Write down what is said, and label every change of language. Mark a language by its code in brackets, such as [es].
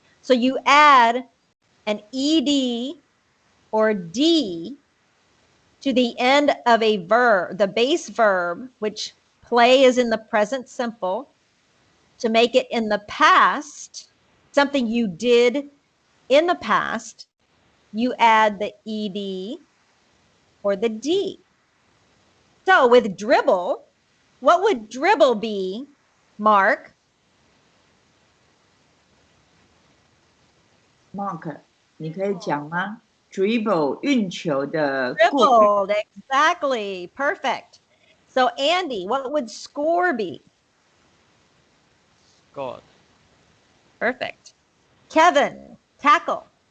[en] So you add an ed or d to the end of a verb, the base verb, which play is in the present simple, to make it in the past, something you did in the past, you add the ed or the d. So with dribble, what would dribble be, Mark? [zh] Mark， 你可以讲吗 ？Dribble 运球的过 [en] Dribbled, exactly, perfect. So Andy, what would score be? Scored. Perfect. Kevin, tackle.